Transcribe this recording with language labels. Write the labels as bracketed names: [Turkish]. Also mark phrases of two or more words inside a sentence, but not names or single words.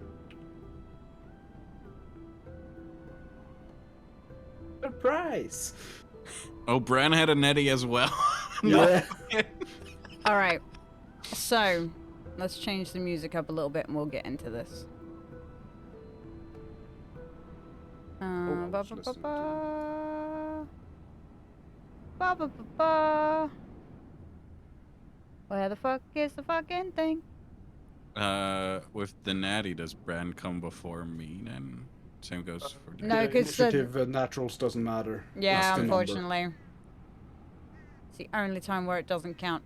[English] Surprise! Oh, Bran had a netty as well. Yeah. All right. So, let's change the music up a little bit and we'll get into this. I Ba was ba ba listening ba. Ba ba ba ba. Where the fuck is the fucking thing? With the natty, does Bran come before me? And same goes for the. No, The 'cause the- initiative naturals doesn't matter. Yeah, That's the number. unfortunately. It's the only time where it doesn't count.